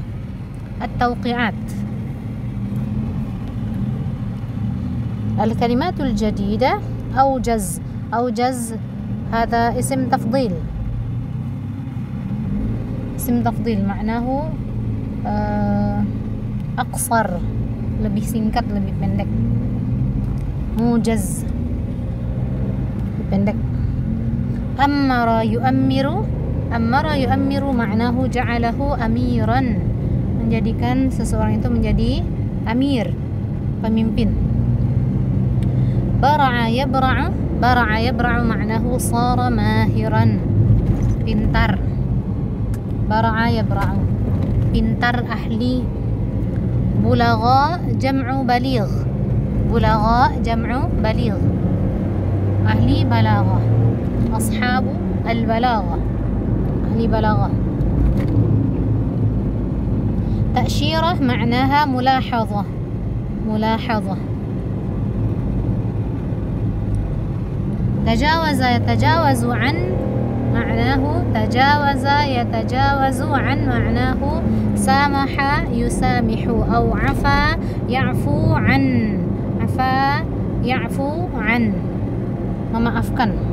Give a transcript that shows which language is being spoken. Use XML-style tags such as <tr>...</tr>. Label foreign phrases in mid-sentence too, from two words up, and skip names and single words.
<ar>الكلمات الجديدة. أوجز هذا اسم تفضيل معناه أقصر،</ar> <id>lebih singkat, lebih pendek. Mujaz, lebih pendek.</id> <ar>عمّر يعمّر معناه جعله أميرا,</ar> <id>menjadikan seseorang itu menjadi amir, pemimpin.</id> <ar>برع يبرع معناه صار ماهرا, pintar. برع يبرع,</ar> <id>pintar, ahli.</id> <ar>بلغاء جمع بليغ، أهل بلاغة. أصحاب البلاغة، أهل بلاغة. تأشيرة معناها ملاحظة. يتجاوز عن معناه سامح يسامح، أو عفا يعفو عن memaafkan.</ar>